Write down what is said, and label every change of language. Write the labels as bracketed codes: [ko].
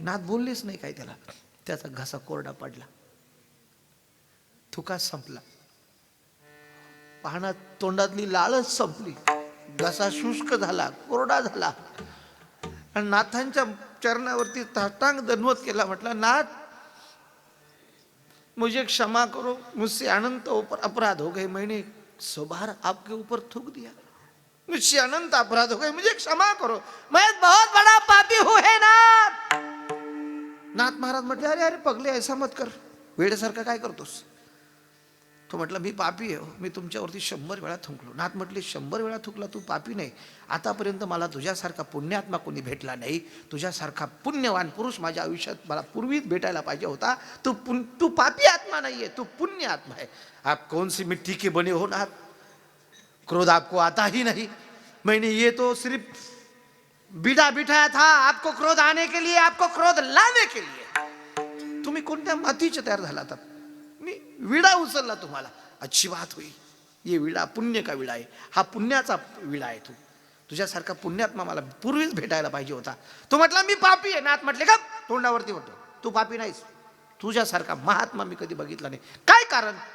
[mr] नाथ बोललेच नाही काय त्याला. त्याचा घसा कोरडा पडला, थुका संपला. पाहणं तोंडातली लाळच संपली, घसा शुष्क झाला, कोरडा झाला आणि नाथांच्या चरणावरती साष्टांग दंडवत केला. [hi] म्हटला, नाथ मुझे क्षमा करो, मुझसे अनंत अपराध हो गए, मैंने 100 बार आपके ऊपर थूक दिया, मुझसे अनंत अपराध हो गए, मुझे क्षमा करो, मैं बहुत बड़ा पापी हूं है नाथ. [mr] नाथ महाराज म्हटले, [hi] अरे अरे पगले, ऐसा मत कर, [mr] वेड्यासारखा काय करतोस. तो म्हटलं, मी पापी आहे, मी तुमच्यावरती 100 वेळा थुंकलो. नाथ म्हटले, 100 वेळा थुकला तू पापी नाही, आतापर्यंत मला तुझ्यासारखा पुण्यात्मा कोणी भेटला नाही, तुझ्यासारखा पुण्यवान पुरुष माझ्या आयुष्यात मला पूर्वीच भेटायला पाहिजे होता. तू पापी आत्मा नाहीये, तू पुण्य आत्मा है. [hi] आप कौन सी मिट्टी के बने हो नाथ, क्रोध आपको आता ही नहीं, मैंने ये तो सिर्फ बीड़ा बिठाया था आपको क्रोध आने के लिए, आपको क्रोध लाने के लिए. [mr] तुम्ही कोणत्या मातीचे तयार झालात, मी विडा उचलला तुम्हाला. [hi] अच्छी बात हुई, ये विडा पुण्य का विडा आहे, [mr] हा पुण्याचा विडा आहे. तुझ्यासारखा पुण्यात्मा मला पूर्वीच भेटायला पाहिजे होता. तो म्हटला, मी पापी आहे. नाथ म्हटले, का तोंडावरती म्हणतो, तू पापी नाहीस, तुझ्यासारखा महात्मा मी कधी बघितला नाही. काय कारण.